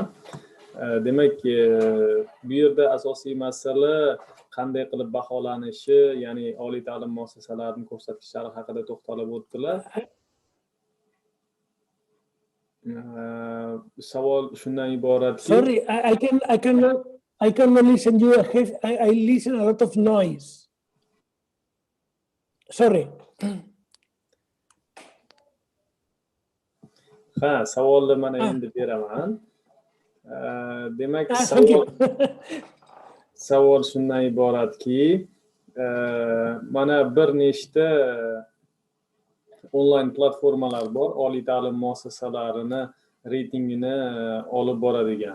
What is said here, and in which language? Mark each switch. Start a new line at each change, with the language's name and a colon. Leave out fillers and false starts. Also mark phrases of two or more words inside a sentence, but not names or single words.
Uzbek: Demak, bu yerda asosiy masala qanday qilib baholanishi, ya'ni oliy ta'lim muassasalarining ko'rsatkichlari haqida to'xtalib o'tdilar. Savol shundan iboratki,
English: Sorry, I cannot listen you. I listen a lot of noise. Sorry.
Uzbek: ha, savolni mana endi beraman. Demak,
English: Thank you.
Uzbek: savol shundan iboratki, mana bir nechta onlayn platformalar bor, oliy ta'lim muassasalarini reytingini olib boradigan.